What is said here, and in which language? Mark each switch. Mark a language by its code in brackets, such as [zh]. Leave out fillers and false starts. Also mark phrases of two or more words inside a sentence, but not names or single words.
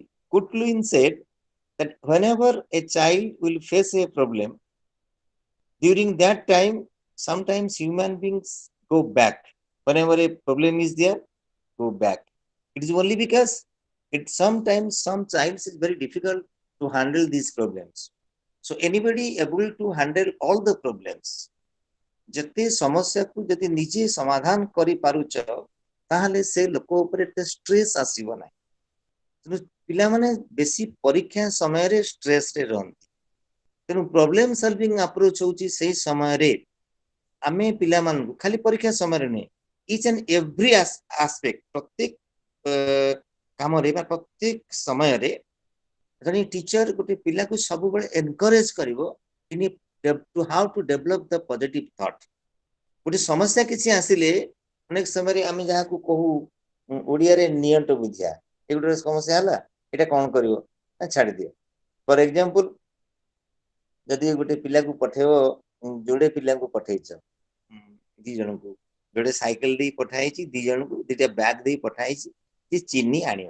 [en] Kutlin said that whenever a child will face a problem, during that time, sometimes human beings go back. Whenever a problem is there, go back. It is only because it sometimes some child is very difficult to handle these problems. So anybody able to handle all the problems, [or] ଯେତେ ସମସ୍ୟାକୁ ଯଦି ନିଜେ ସମାଧାନ କରିପାରୁଛ ତାହେଲେ ସେ ଲୋକ ଉପରେ ଏତେ ଷ୍ଟ୍ରେସ୍ ଆସିବ ନାହିଁ। ତେଣୁ ପିଲାମାନେ ବେଶୀ ପରୀକ୍ଷା ସମୟରେ ଷ୍ଟ୍ରେସରେ ରହନ୍ତି। ତେଣୁ [en] problem solving approach [or] ହେଉଛି ସେଇ ସମୟରେ ଆମେ ପିଲାମାନଙ୍କୁ ଖାଲି ପରୀକ୍ଷା ସମୟରେ ନୁହେଁ, [en] each and every aspect, [or] ପ୍ରତ୍ୟେକ କାମରେ ବା ପ୍ରତ୍ୟେକ ସମୟରେ ଜଣେ ଟିଚର ଗୋଟେ ପିଲାକୁ ସବୁବେଳେ ଏନକରେଜ କରିବ [en] to how to develop the positive thought. [or] ଗୋଟେ ସମସ୍ୟା କିଛି ଆସିଲେ ଅନେକ ସମୟରେ ଆମେ ଯାହାକୁ କହୁ ଓଡ଼ିଆରେ ନିଅଣ୍ଟ ବୁଝିଆ, ଏ ଗୋଟେ ସମସ୍ୟା ହେଲା, ଏଇଟା କଣ କରିବ ନା ଛାଡ଼ି ଦିଅ। [en] for example, [or] ଯଦି ଗୋଟେ ପିଲାକୁ ପଠେଇବ, ଯୋଡ଼େ ପିଲାଙ୍କୁ ପଠେଇଛ, ଦି ଜଣଙ୍କୁ ଯୋଡ଼େ ସାଇକେଲ ଦେଇ ପଠାଇଛି, ଦି ଜଣଙ୍କୁ ଦିଟା ବ୍ୟାଗ ଦେଇ ପଠାଇଛି ଯେ ଚିନି ଆଣିବା।